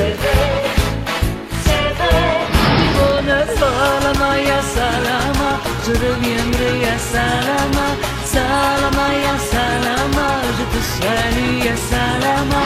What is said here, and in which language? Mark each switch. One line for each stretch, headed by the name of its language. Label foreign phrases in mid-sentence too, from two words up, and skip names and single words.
French: Bonne
Lingala: salama ya salama,
French: je reviendrai
Lingala: ya salama. Salama ya salama,
French: je te salue
Lingala: ya salama.